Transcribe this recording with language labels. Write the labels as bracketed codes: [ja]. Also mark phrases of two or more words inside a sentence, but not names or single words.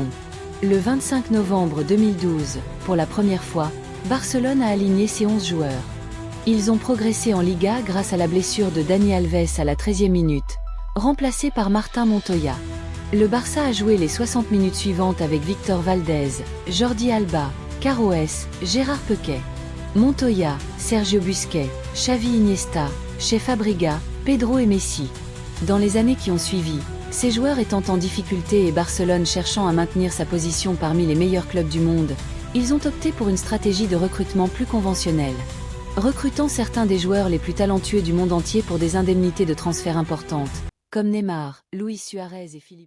[fr] Le 25 novembre 2012, pour la première fois, Barcelone a aligné ses 11 joueurs. Ils ont progressé en Liga grâce à la blessure de Dani Alves à la 13e minute, remplacé par Martín Montoya. Le Barça a joué les 60 minutes suivantes avec Victor Valdés, Jordi Alba, Caroes, Gérard Piqué, Montoya, Sergio Busquets, Xavi Iniesta, Cesc Fabregas, Pedro et Messi. Dans les années qui ont suivi, ces joueurs étant en difficulté et Barcelone cherchant à maintenir sa position parmi les meilleurs clubs du monde, ils ont opté pour une stratégie de recrutement plus conventionnelle, recrutant certains des joueurs les plus talentueux du monde entier pour des indemnités de transfert importantes, comme Neymar, Luis Suarez et Philippe.